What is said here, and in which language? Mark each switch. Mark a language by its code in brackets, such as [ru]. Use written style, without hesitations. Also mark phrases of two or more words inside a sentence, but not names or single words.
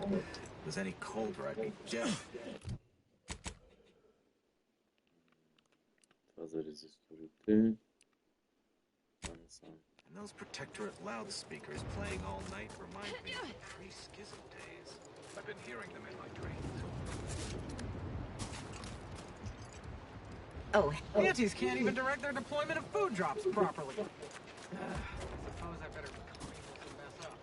[en] If it was any colder, I'd be dead. [bg] Това за резисторите. [en] And those Protectorate loudspeakers playing all night remind me of the pre-schism days. I've been hearing them in my dreams. Oh. Antis can't even direct their deployment of food drops properly. Suppose I better clean this mess up.